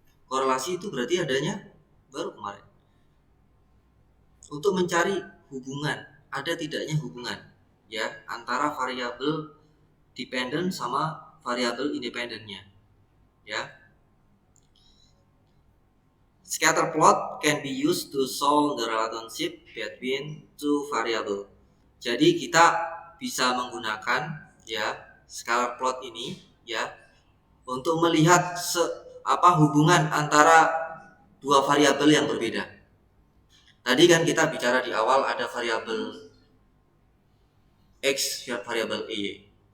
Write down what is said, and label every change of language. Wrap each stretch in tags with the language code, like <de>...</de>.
<id>Korelasi itu berarti adanya baru kemarin. Untuk mencari hubungan, ada tidaknya hubungan ya antara variabel dependent sama variabel independennya. Ya.</id> <en>Scatter plot can be used to solve the relationship between two variable.</en> <id>Jadi kita bisa menggunakan ya scatter plot ini ya untuk melihat hubungan antara dua variabel yang berbeda. Tadi kan kita bicara di awal ada variabel X, variabel Y.</id>